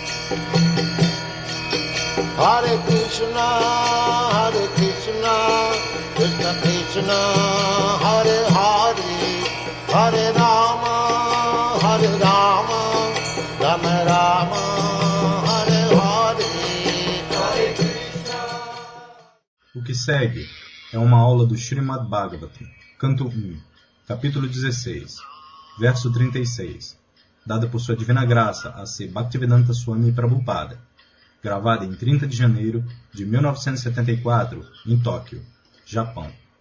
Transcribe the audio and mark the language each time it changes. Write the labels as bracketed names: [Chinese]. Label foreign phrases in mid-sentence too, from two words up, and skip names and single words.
[Sanskrit] Hare Krishna, Krishna Krishna, Hare Hare, Hare Rama, Rama Rama, Hare Hare, Hare Krishna. [Portuguese] O que segue é uma aula do Srimad Bhagavatam, canto 1, capítulo 16, verso 36, dada por sua divina graça a C. Bhaktivedanta Swami Prabhupada, gravada em 30 de janeiro de 1974, em Tóquio, Japão.